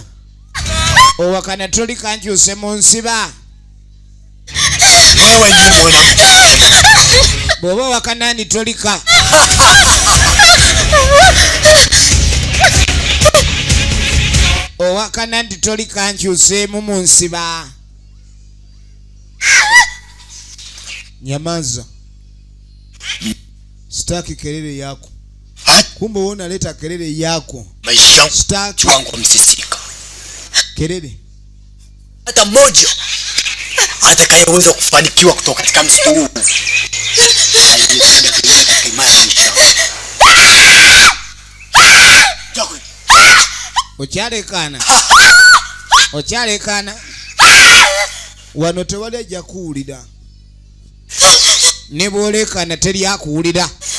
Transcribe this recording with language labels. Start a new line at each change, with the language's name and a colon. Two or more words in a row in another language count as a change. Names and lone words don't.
Ganda: Owakana tolika nkyuse mu nsiba. Bw'oba wakana ni tolika. Owakana ndi tolika nkyuseemu mu nsiba. Nyamaza.
Swahili: Sitaki kelele yako. Kumbe wewe unaleta kelele yako. Maisha Sitaki wangu msisika. kelele. Hata mmoja atakayeweza kufanikiwa kutoka katika msitu huu.
Ganda: Okyalekana wano tewali ajja kuwulira. Ne bw'olekana teri akuwulira.